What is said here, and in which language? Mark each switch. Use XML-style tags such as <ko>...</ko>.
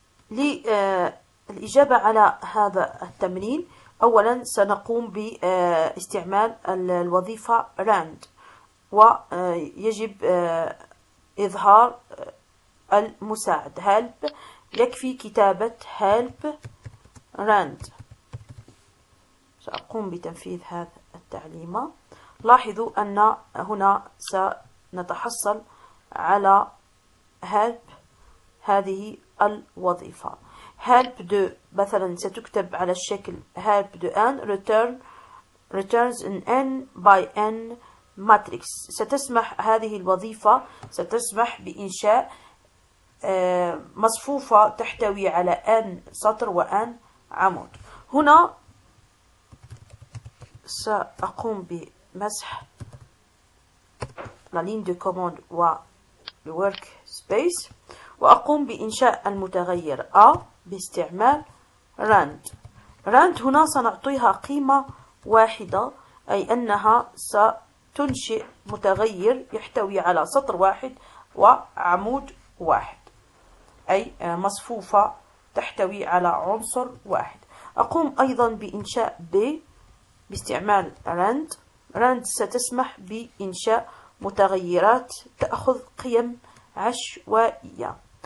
<ar>للإجابة على هذا التمرين أولا سنقوم باستعمال الوظيفة rand ويجب إظهار المساعد help. يكفي كتابة help rand. سأقوم بتنفيذ هذه التعليمة. لاحظوا أن هنا سنتحصل على help هذه الوظيفة.</ar> <en>help de</en> <ar>مثلا ستكتب على الشكل</ar> <en>help de n returns an n by n matrix.</en> <ar>هذه الوظيفة ستسمح بإنشاء مصفوفة تحتوي على n سطر و n عمود. هنا سأقوم بمسح</ar> <fr>la ligne de commande</fr> <ar>و work space وأقوم بإنشاء المتغير A باستعمال rand. هنا سنعطيها قيمة واحدة أي أنها ستنشئ متغير يحتوي على سطر واحد وعمود واحد أي مصفوفة تحتوي على عنصر واحد. أقوم أيضا بإنشاء B باستعمال rand ستسمح بإنشاء متغيرات تأخذ قيم عشوائية.</ar>